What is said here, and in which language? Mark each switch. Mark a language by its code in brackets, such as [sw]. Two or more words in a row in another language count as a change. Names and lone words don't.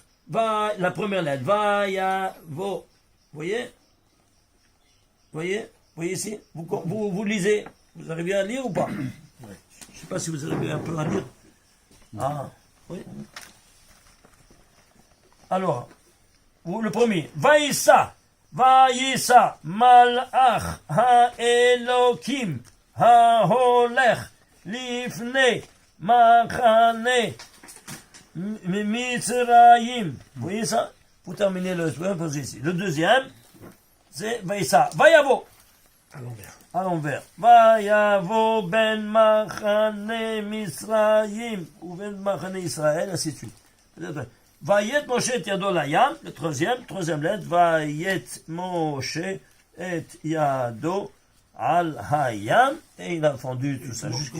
[fr] La première lettre, Vayavo. Voyez ici? Vous lisez. Vous arrivez à lire ou pas? Je ne sais pas si vous arrivez un peu à lire. Ah, oui. Alors, le premier. [he] ויסע מלאך האלקים ההולך לפני מחנה מצרים. [fr] Vous voyez ça? Pour terminer le ici. Le deuxième, c'est Vaïssa. Vayavo. À l'envers. [he] ויבא בין מחנה מצרים, ou בין מחנה ישראל, [fr] ainsi de suite. [he] ויט משה את ידו לים, [fr] le troisième lettre, [he] ויט משה את ידו על הים, [fr] et il a fendu tout ça jusqu'ici.